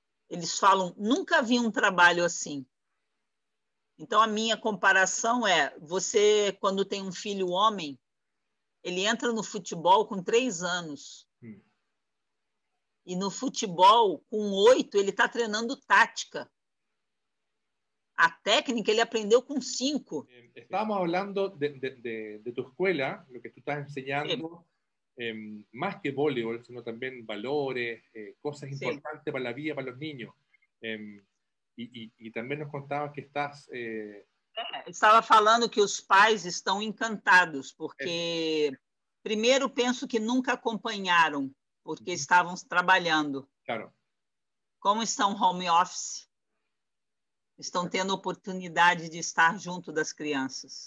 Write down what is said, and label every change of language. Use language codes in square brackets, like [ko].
[pt] Eles falam, nunca vi um trabalho assim. Então, a minha comparação é, você, quando tem um filho homem, ele entra no futebol com 3 anos. E no futebol, com 8, ele está treinando tática. A técnica ele aprendeu com 5. [es] Estábamos hablando de tu escuela, lo que tú estás enseñando, más que voleibol, sino también valores, cosas importantes para la vida, para los niños. Y también nos contabas que estás... [pt] Estava falando que os pais estão encantados, porque, primeiro, penso que nunca acompanharam, porque estavam trabalhando. Claro. Como estão home office, estão tendo oportunidade de estar junto das crianças.